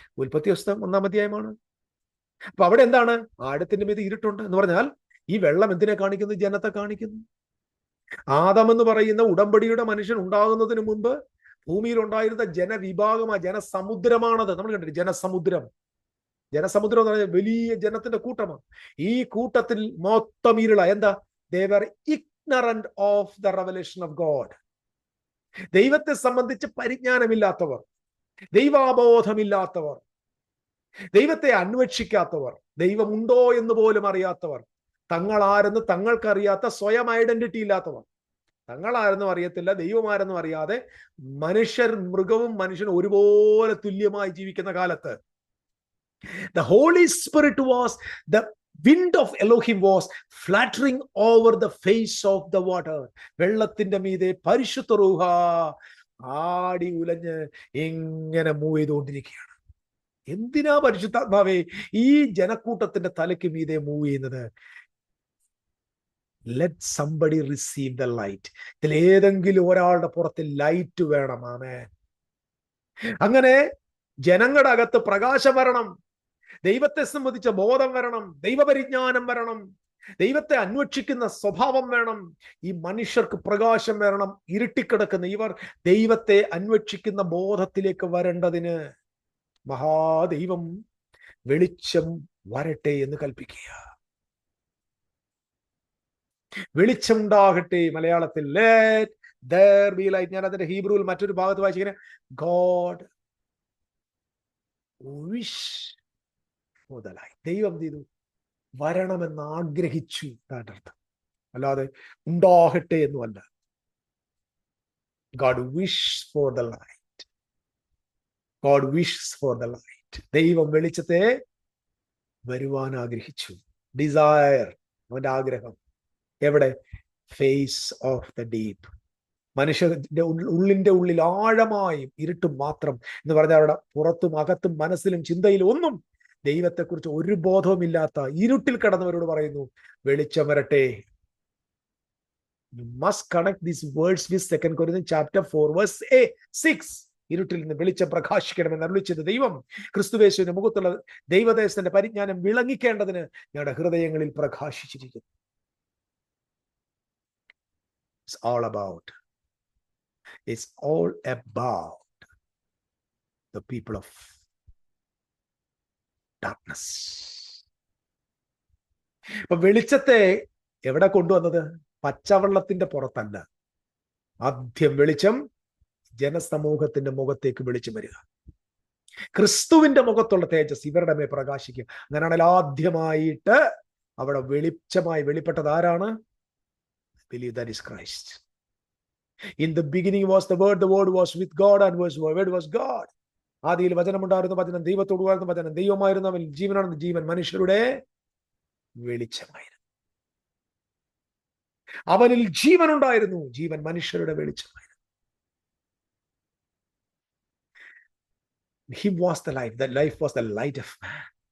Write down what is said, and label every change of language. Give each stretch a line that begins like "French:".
Malayalam: ഉൽപ്പത്തി പുസ്തകം 1-ാം അധ്യായമാണ്. അപ്പൊ അവിടെ എന്താണ്? ആഴത്തിന്റെ മീതെ ഇരുട്ടുണ്ട് എന്ന് പറഞ്ഞാൽ ഈ വെള്ളം എന്തിനെ കാണിക്കുന്നു? ജനത്തെ കാണിക്കുന്നു. ആദം എന്ന് പറയുന്ന ഉടമ്പടിയുടെ മനുഷ്യൻ ഉണ്ടാകുന്നതിന് മുൻപ് ഭൂമിയിൽ ഉണ്ടായിരുന്ന ജനവിഭാഗം, ജനസമുദ്രമാണത്. നമ്മൾ കണ്ടിട്ട് ജനസമുദ്രം എന്ന് പറഞ്ഞാൽ വലിയ ജനത്തിന്റെ കൂട്ടമാണ്. ഈ കൂട്ടത്തിൽ മൊത്തം ഇരുള. എന്താ?
English: they were ignorant of the revelation of God.
Malayalam: ദൈവത്തെ സംബന്ധിച്ച് പരിജ്ഞാനമില്ലാത്തവർ, ദൈവാബോധമില്ലാത്തവർ, ദൈവത്തെ അന്വേഷിക്കാത്തവർ, ദൈവമുണ്ടോ എന്ന് പോലും അറിയാത്തവർ, തങ്ങളാരെന്ന് തങ്ങൾക്കറിയാത്ത സ്വയം ഐഡന്റിറ്റി ഇല്ലാത്തവർ, തങ്ങളാരെന്നും അറിയത്തില്ല, ദൈവമാരെന്നും അറിയാതെ മൃഗവും മനുഷ്യനും ഒരുപോലെ തുല്യമായി ജീവിക്കുന്ന കാലത്ത്
English: the Holy Spirit was, the wind of Elohim was fluttering over the face of the water.
Malayalam: വെള്ളത്തിന്റെ മീതെ പരിശുദ്ധ റൂഹ ആടി ഉലഞ്ഞ് എങ്ങനെ മൂവ് ചെയ്തുകൊണ്ടിരിക്കുകയാണ്. എന്തിനാ പരിശുദ്ധാത്മാവേ ഈ ജനക്കൂട്ടത്തിന്റെ തലയ്ക്ക് മീതെ മൂവ് ചെയ്യുന്നത്?
English: Let somebody receive the light.
Malayalam: ഇതിൽ ഏതെങ്കിലും ഒരാളുടെ പുറത്ത് ലൈറ്റ് വേണം. ആമേൻ. അങ്ങനെ ജനങ്ങളുടെ അകത്ത് പ്രകാശം വരണം, ദൈവത്തെ സംബന്ധിച്ച ബോധം വരണം, ദൈവപരിജ്ഞാനം വരണം, ദൈവത്തെ അന്വേഷിക്കുന്ന സ്വഭാവം വേണം. ഈ മനുഷ്യർക്ക് പ്രകാശം വരണം. ഇരുട്ടിക്കിടക്കുന്ന ഇവർ ദൈവത്തെ അന്വേഷിക്കുന്ന ബോധത്തിലേക്ക് വരേണ്ടതിന് മഹാദൈവം വെളിച്ചം വരട്ടെ എന്ന് കൽപ്പിക്കുക. വെളിച്ചം ഉണ്ടാകട്ടെ. മലയാളത്തിൽ
English: let there be light.
Malayalam: ഞാൻ അതിന്റെ ഹീബ്രുവിൽ മറ്റൊരു ഭാഗത്ത് വായിച്ചിങ്ങനെ
English: God wish for the light.
Malayalam: ദൈവം ചെയ്തു വരണമെന്ന് ആഗ്രഹിച്ചു എന്നാണ് അർത്ഥം, അല്ലാതെ ഉണ്ടാകട്ടെ എന്നുമല്ല.
English: God wish for the light. God wishes for the light.
Malayalam: ദൈവം വെളിച്ചത്തെ വരുവാൻ ആഗ്രഹിച്ചു.
English: desire,
Malayalam: അവന്റെ ആഗ്രഹം. എവിടെ?
English: Face of the deep.
Malayalam: മനുഷ്യന്റെ ഉള്ളിന്റെ ഉള്ളിൽ ആഴമായും ഇരുട്ടും മാത്രം എന്ന് പറഞ്ഞാൽ അവിടെ പുറത്തും അകത്തും മനസ്സിലും ചിന്തയിലും ഒന്നും ദൈവത്തെക്കുറിച്ച് ഒരു ബോധവുമില്ലാത്ത ഇരുട്ടിൽ കിടന്നവരോട് പറയുന്നു വെളിച്ചം വരട്ടെ.
English: You must connect these words with 2 Corinthians chapter 4 verse 6.
Malayalam: ഇരുട്ടിൽ നിന്ന് വെളിച്ചം പ്രകാശിക്കണമെന്ന് അരുളിച്ചത് ദൈവം ക്രിസ്തുയേശുവിന്റെ മുഖത്തുള്ള ദൈവദേശത്തിന്റെ പരിജ്ഞാനം വിളങ്ങിക്കേണ്ടതിന് ഞങ്ങളുടെ ഹൃദയങ്ങളിൽ പ്രകാശിച്ചിരിക്കുന്നു.
English: It's all about the people of darkness.
Malayalam: അപ്പൊ വെളിച്ചത്തെ എവിടെ കൊണ്ടുവന്നത്? പച്ചവെള്ളത്തിന്റെ പുറത്തല്ല. ആദ്യം വെളിച്ചം ജനസമൂഹത്തിന്റെ മുഖത്തേക്ക് വെളിച്ചം വരിക. ക്രിസ്തുവിന്റെ മുഖത്തുള്ള തേജസ് ഇവരുടെ മേൽ പ്രകാശിക്കുക. അങ്ങനെയാണെങ്കിൽ ആദ്യമായിട്ട് അവിടെ വെളിച്ചമായി വെളിപ്പെട്ടത് ആരാണ്?
English: Believe that is Christ. In the beginning was the word was with God, and word was God.
Malayalam: ആദിയിൽ വചനമുണ്ടായിരുന്നു, വചനം ദൈവത്തോടുമായിരുന്നു, വചനം ദൈവമായിരുന്നു, അവൻ ജീവനാണെന്ന്, ജീവൻ മനുഷ്യരുടെ വെളിച്ചമായിരുന്നു. അവനിൽ ജീവൻ ഉണ്ടായിരുന്നു, ജീവൻ മനുഷ്യരുടെ വെളിച്ചമായിരുന്നു.
English: Him was the life, that life was the light of man.